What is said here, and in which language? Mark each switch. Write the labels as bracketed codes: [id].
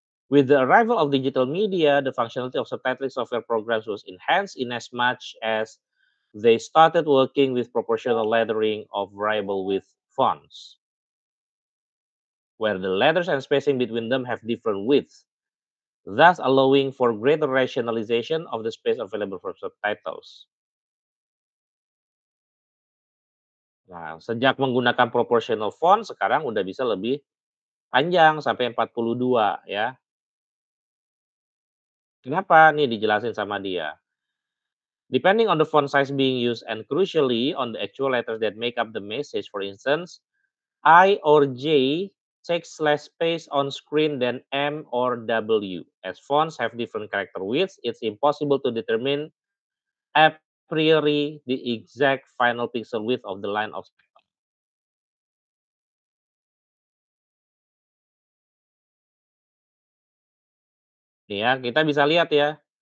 [en] With the arrival of digital media, the functionality of subtitling software programs was enhanced in as much as they started working with proportional lettering of variable width fonts, where the letters and spacing between them have different widths, thus allowing for greater rationalization of the space available for subtitles. [id] Nah, sejak menggunakan proportional font, sekarang udah bisa lebih panjang sampai 42 ya. Kenapa? Nih dijelasin sama dia. [en] Depending on the font size being used and crucially on the actual letters that make up the message, for instance, I or J takes less space on screen than M or W. As fonts have different character widths, it's impossible to determine a priori the exact final pixel width of the line of [id] nih ya, kita bisa lihat ya,